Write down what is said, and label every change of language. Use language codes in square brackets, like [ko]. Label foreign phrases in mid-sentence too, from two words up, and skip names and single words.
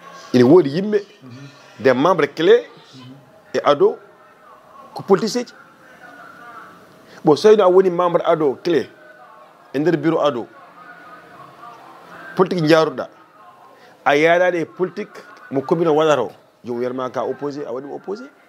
[ff] ina woodi yimɓe [fr] des membres clés [ff] e ado ko politicien ji bon so tawino a woni membre ado clé e nder bureau ado politique jaaruɗa a yaadade e politique mo commune o waɗata o jom wiyatma ka opposé a waɗi ɗum opposé